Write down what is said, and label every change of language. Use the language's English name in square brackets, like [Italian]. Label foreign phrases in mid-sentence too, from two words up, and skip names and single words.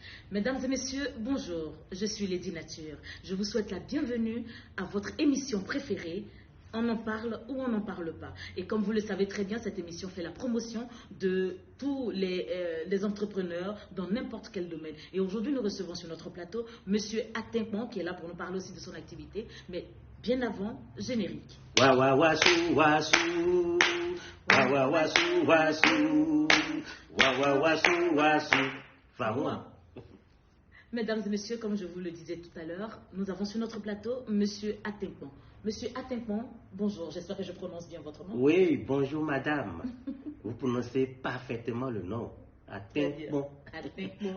[French] Mesdames et messieurs, bonjour, je suis Lady Nature. Je vous souhaite la bienvenue à votre émission préférée, On en parle ou on n'en parle pas. Et comme vous le savez très bien, cette émission fait la promotion de tous les entrepreneurs dans n'importe quel domaine. Et aujourd'hui, nous recevons sur notre plateau Monsieur Atenkman qui est là pour nous parler aussi de son activité. Mais bien avant, générique. Wa wa wa su wa su. Wa wa wa su wa su. Wa wa wa su wa su. Fa-moi. Mesdames et messieurs, comme je vous le disais tout à l'heure, nous avons sur notre plateau Monsieur Atenkman. Monsieur Atenkman, bonjour, j'espère que je prononce bien votre nom. Oui, bonjour madame. Vous prononcez parfaitement le nom. Atenkman. Atenkman.